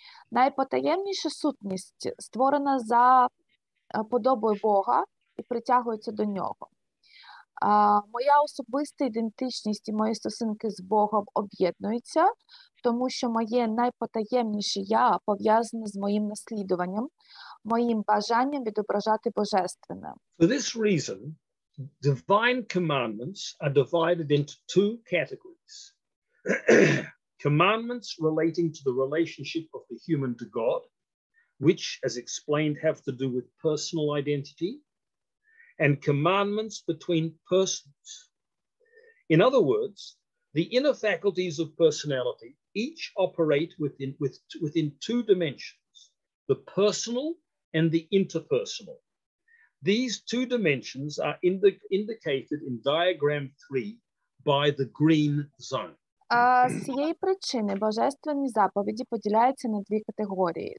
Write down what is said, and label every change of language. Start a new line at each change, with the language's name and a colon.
Ukrainian: Найпотаємніша сутність створена за подобою Бога і притягується до нього. Моя особиста ідентичність і мої стосунки з Богом об'єднуються, тому що моє найпотаємніше «я» пов'язане з моїм наслідуванням, моїм бажанням відображати божественне.
English: For this reason, divine commandments are divided into two categories. Commandments relating to the relationship of the human to God, which, as explained, have to do with personal identity, and commandments between persons. In other words, the inner faculties of personality each operate within two dimensions, the personal and the interpersonal. These two dimensions are indicated in diagram 3 by the green zone.
Ukrainian: З цієї причини божественні заповіді поділяються на дві категорії.